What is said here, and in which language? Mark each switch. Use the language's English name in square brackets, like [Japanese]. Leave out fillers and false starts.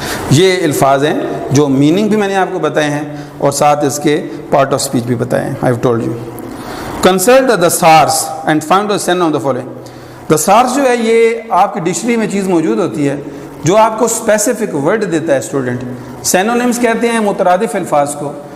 [Urdu] یہ الفاظ ہیں جو میننگ بھی میں نے آپ کو بتائے ہیں اور ساتھ اس کے پارٹ آف اسپیچ بھی بتائے ہیں. [English] I have told you. Consult the source and find the scene of the following. [Urdu] دا سارس جو ہے یہ آپ کی ڈکشنری میں چیز موجود ہوتی ہے جو آپ کو اسپیسیفک ورڈ دیتا ہے اسٹوڈنٹ. سینونیمس کہتے ہیں مترادف الفاظ کو.